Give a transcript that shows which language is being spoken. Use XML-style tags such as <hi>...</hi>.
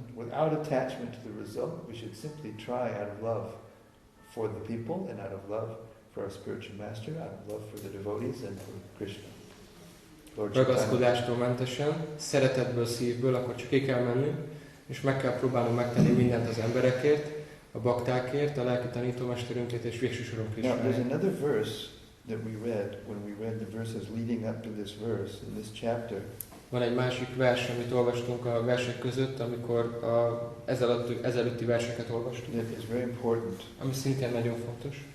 <en>Without attachment to the result, we should simply try out of love for the people and out of love for our spiritual master, out of love for the devotees and for Krishna.</en> <hu>Ragaszkodástól mentesen, szeretetből, szívből, akkor csak ki kell menni, és meg kell próbálnunk megtenni mindent az emberekért, a baktákért, a lelki tanítómesterünkért és végső soron Krishnáért.</hu> <en>Now, there's another verse that we read when we read the verses leading up to this verse in this chapter.</en> <hu>Van egy másik vers, amit olvastunk a versek között, amikor ezelőtti verseket olvastunk.</hu> <en>It is very important.</en> <hu>Ami szintén nagyon fontos.</hu>